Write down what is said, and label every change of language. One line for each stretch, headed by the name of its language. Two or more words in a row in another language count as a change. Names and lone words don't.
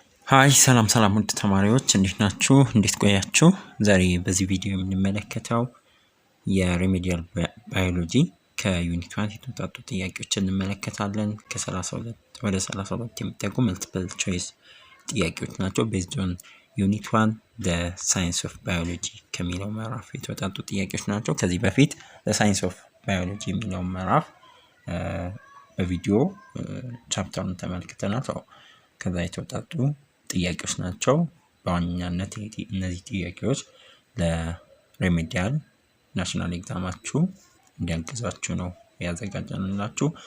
Amharic: ሃይ ሰላም ውድ ተማሪዎች እንዴት ናችሁ? እንዴት ቆያችሁ? ዛሬ በዚህ ቪዲዮ የምንመለከተው የሪሜዲያል ባዮሎጂ ከዩኒት 1 የተውጣጡ ጥያቄዎችን እንመለከታለን። ከ32 ወደ 32 የሚጠጉ
English: multiple choice
Amharic: ጥያቄዎች ናቸው።
English: based on unit 1 the science of biology
Amharic: ከሚለው ምዕራፍ የተውጣጡ ጥያቄዎች ናቸው። ከዚህ በፊት
English: the science of biology
Amharic: የሚለው ምዕራፍ በቪዲዮ ቻፕተሩን ተመልክተናል። ከዛ የተውጣጡ ጥያቄዎች ናቸው። በዋናነት እነዚህ ጥያቄዎች ለሪሜዲያል ናሽናል ኤግዛማችሁ እንዲያግዛችሁ ነው ያዘጋጀንላችሁ።